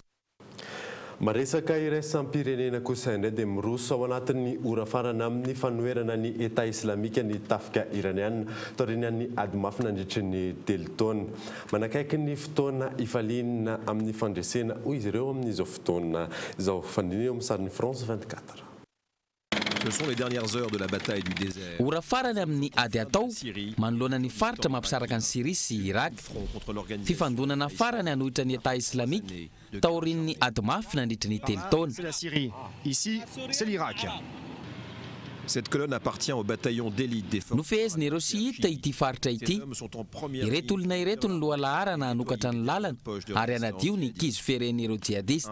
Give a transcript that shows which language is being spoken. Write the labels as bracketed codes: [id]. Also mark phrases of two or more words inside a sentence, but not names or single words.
[mg] Maresaka iraisam-pirenena kosa indray dia miroso ao anatin'ny ora farana amin'ny fanoherana ny État islamika ny tafika iraniana taorian'ny ady mafy nandritra ny 3 taona. Manakaiky ny fotoana ifaliana amin'ny fandresena hoy izy ireo amin'izao fotoana izao fandiniana eo amin'ny sarin'ny France 24. [fr] Ce sont les dernières heures de la bataille du désert. [mg] Ora farany amin'ny ady atao manoloana ny faritra mampisaraka ny Syrie sy Irak. Fifandonana farany hanohitra ny [fr] État islamique [mg] taorin'ny ady mafy nandritra ny 3 taona. [fr] C'est la Syrie. Ici, c'est l'Irak. Cette colonne appartient au bataillon d'élite des forces. [mg] Nofehezin'ireo siita ity faritra ity. Ireto olona ireto ny lohalarana hanokatra ny lalana ary hanadio ny kizy feren'ireo jihadiste.